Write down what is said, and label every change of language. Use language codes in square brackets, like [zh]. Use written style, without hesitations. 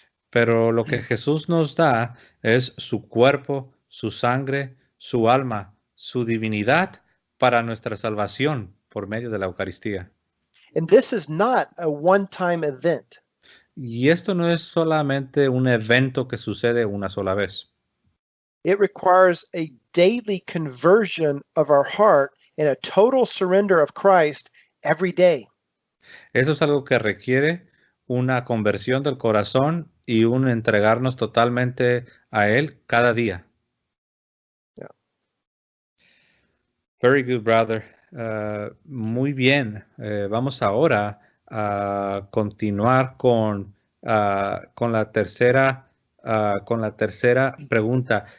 [es] pero lo que Jesús nos da es su cuerpo, su sangre, su alma, su divinidad para nuestra salvación por medio de la Eucaristía. [en] And this is not a one-time event. [es] Y esto no es solamente un evento que sucede una sola vez. [en] It requires a daily conversion of our heart and a total surrender of Christ every day. [es] Eso es algo que requiere una conversión del corazón y un entregarnos totalmente a Él cada día. [en] Yeah. Very good, brother. [es] Muy bien. Vamos ahora a continuar con la tercera pregunta.